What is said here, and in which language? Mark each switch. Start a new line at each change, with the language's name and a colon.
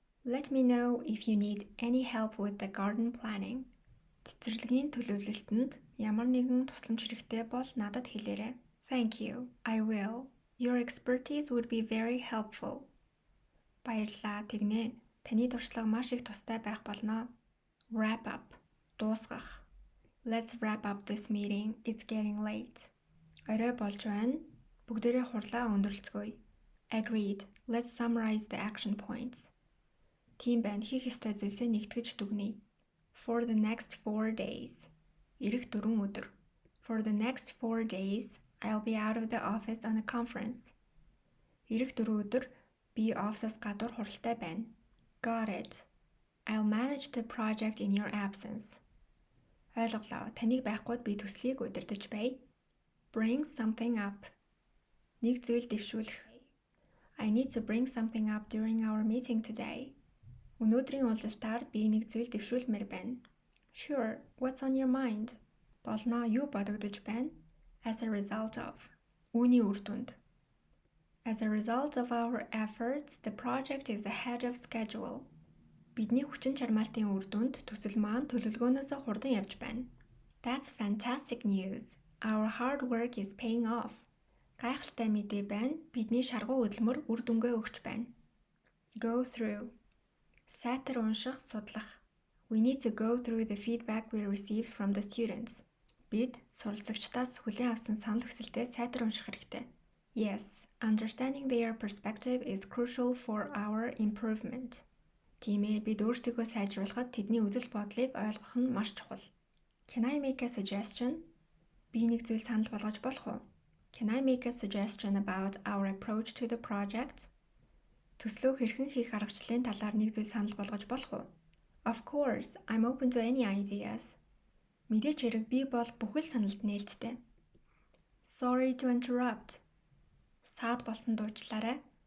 English: Let me know if you need any help with the garden planning.
Mongolian: Цэцэрлэгийн төлөвлөлтөнд ямар нэгэн тусламж хэрэгтэй бол надад хэлээрэй.
English: Thank you. I will. Your expertise would be very helpful.
Mongolian: Баярлалаа. Тэгнэ. Таны туршлага маш их тустай байх болно.
English: Wrap up.
Mongolian: Дуусгах.
English: Let's wrap up this meeting. It's getting late.
Mongolian: Орой болж байна. Бүгдээрээ хурлаа өндөрлцгөөе.
English: Agreed. Let's summarize the action points.
Mongolian: Тийм байна. Хийх ёстой зүйлсээ нэгтгэж дүгнэе.
English: For the next 4 days.
Mongolian: Ирэх 4 өдөр.
English: For the next 4 days, I'll be out of the office on a conference.
Mongolian: Ирэх 4 өдөр би офисоос гадуур хуралтай байна.
English: Got it. I'll manage the project in your absence.
Mongolian: Ойлголоо. Таныг байхгүйд би төслийг удирдах бай.
English: Bring something up.
Mongolian: Нэг зүйл дэвшүүлэх.
English: I need to bring something up during our meeting today.
Mongolian: Өнөөдрийн уулзалтаар би нэг зүйл дэвшүүлмээр байна.
English: Sure, what's on your mind?
Mongolian: Болно, юу бодогдож байна?
English: As a result of.
Mongolian: Үүний үр дүнд.
English: As a result of our efforts, the project is ahead of schedule.
Mongolian: Бидний хүчин чармаалтын үр дүнд төсөл маань төлөвлөгөөнөөс хурдан явж байна.
English: That's fantastic news. Our hard work is paying off.
Mongolian: Гайхалтай мэдээ байна. Бидний шаргуу хөдөлмөр үр дүнгээ өгч байна.
English: Go through.
Mongolian: Сайтар унших, судлах.
English: We need to go through the feedback we received from the students.
Mongolian: Бид суралцагчдаас хүлээн авсан санал хүсэлтээ сайтар унших хэрэгтэй.
English: Yes, understanding their perspective is crucial for our improvement.
Mongolian: Тийм ээ, бид өөрсдийгөө сайжруулахад тэдний үзэл бодлыг ойлгох нь маш чухал.
English: Can I make a suggestion?
Mongolian: Би нэг зүйл санал болгож болох уу?
English: Can I make a suggestion about our approach to the project?
Mongolian: Төслөө хэрхэн хийх аргачлалын талаар нэг зүйл санал болгож болох уу?
English: Of course, I'm open to any ideas.
Mongolian: Мэдээч хэрэг би бол бүхэл саналд нээлттэй.
English: Sorry to interrupt.
Mongolian: Саад болсон дуучлаарай.